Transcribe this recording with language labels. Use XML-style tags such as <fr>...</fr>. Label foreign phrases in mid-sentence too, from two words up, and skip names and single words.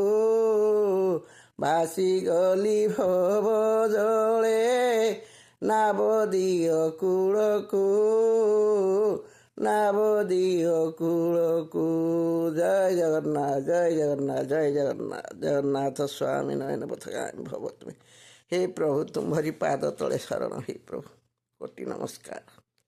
<or>ଭାସିଗଲି ଭବ ଜଳେ ନାବଦୀୟ କୂଳକୁ ଜୟ ଜଗନ୍ନାଥ ଜୟ ଜଗନ୍ନାଥ ଜୟ ଜଗନ୍ନାଥ ଜଗନ୍ନାଥ ସ୍ୱାମୀ ନୟନ ପଥଗାମୀ ଭବ ତୁମେ।</or> <hi>हे प्रभु तुम्हारी पाद तले शरण हे प्रभु कोटि नमस्कार।</hi>